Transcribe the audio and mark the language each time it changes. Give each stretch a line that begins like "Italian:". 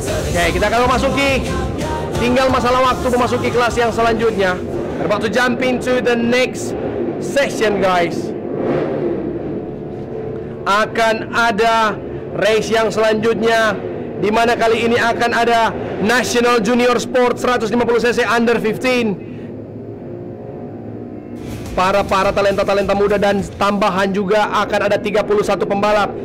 Indonesian: Oke, kita akan memasuki, tinggal masalah waktu memasuki kelas yang selanjutnya.
English: We're about to jump into the next session, guys.
Indonesian: Akan ada race yang selanjutnya, di mana kali ini akan ada National Junior Sport 150cc Under 15. Para talenta muda dan tambahan juga akan ada 31 pembalap.